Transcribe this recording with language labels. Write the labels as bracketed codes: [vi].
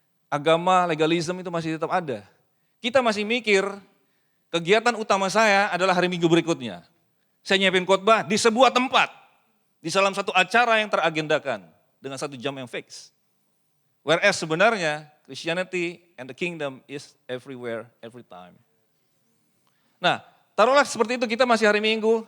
[id] Agama legalisme itu masih tetap ada. Kita masih mikir kegiatan utama saya adalah hari Minggu berikutnya. Saya nyiapin khotbah di sebuah tempat. Di dalam satu acara yang teragendakan dengan 1 jam yang fix. [en] Whereas sebenarnya Christianity and the kingdom is everywhere, every time. [id] Nah, taruhlah seperti itu kita masih hari Minggu.